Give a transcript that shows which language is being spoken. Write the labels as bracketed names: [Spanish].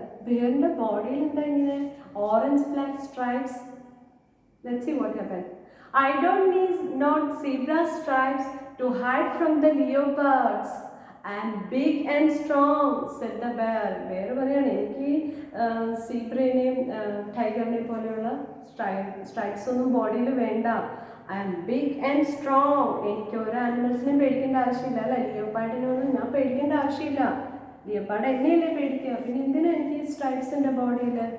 [Malayalam] Bearന്റെ ബോഡിയിൽ എന്താ ഇങ്ങനെ [English] orange black stripes? Let's see what happened. I don't need not zebra stripes to hide from the leopards. I am big and strong, said the bear. [Malayalam] Bear പറയാണ് എനിക്ക് സീബ്രേനെയും ടൈഗറിനെയും പോലെയുള്ള stripes ഒന്നും ബോഡിയിൽ വേണ്ട. [English] I am big and strong. [Malayalam] എനിക്ക് ഓരോ ആനിമൽസിനെയും പേടിക്കേണ്ട ആവശ്യമില്ല അല്ലേ? ലിയോപ്പാർഡിനൊന്നും ഞാൻ പേടിക്കേണ്ട ആവശ്യമില്ല. ലിയോപ്പാർഡ് എന്നെയല്ലേ പേടിക്കുക? പിന്നെ എന്തിനാ എനിക്ക് ഈ സ്ട്രൈപ്സിൻ്റെ ബോഡിയിൽ?